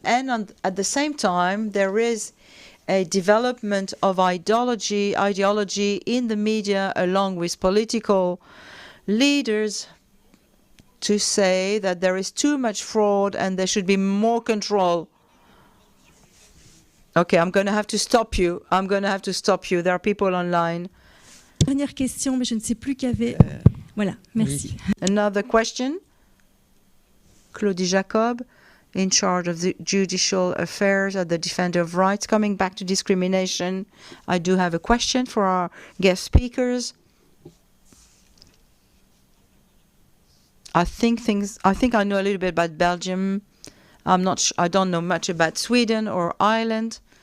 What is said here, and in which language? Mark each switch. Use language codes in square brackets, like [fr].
[en] And at the same time, there is a development of ideology in the media along with political leaders to say that there is too much fraud and there should be more control. Okay, I'm going to have to stop you. There are people online. [fr] Dernière question, mais je ne sais plus qui avait. Voilà, merci. [en] Another question. Claudie Jacob, in charge of the judicial affairs at the Defender of Rights. Coming back to discrimination, I do have a question for our guest speakers. I think I know a little bit about Belgium. I don't know much about Sweden or Ireland.